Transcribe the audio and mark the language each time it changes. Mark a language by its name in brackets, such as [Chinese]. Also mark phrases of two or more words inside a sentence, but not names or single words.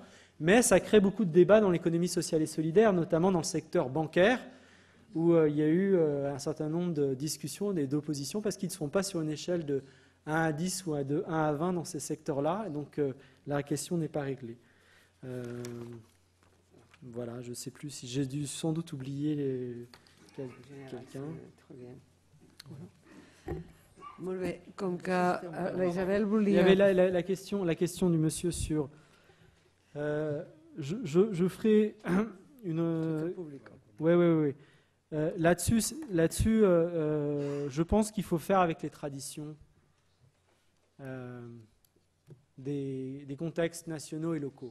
[French] Mais ça crée beaucoup de débats dans l'économie sociale et solidaire, notamment dans le secteur bancaire, où il y a eu un certain nombre de discussions et d'oppositions parce qu'ils ne sont pas sur une échelle de 1 à 10 ou de 1 à 20 dans ces secteurs-là. Et donc la question n'est pas réglée. Voilà, je ne sais plus si j'ai dû sans doute oublier quelqu'un. [Catalan] Molt bé, com que la Isabel volia... [French] Il y avait la question du monsieur sur... je ferai une... Oui. Là-dessus, je pense qu'il faut faire avec les traditions des contextes nationaux et locaux.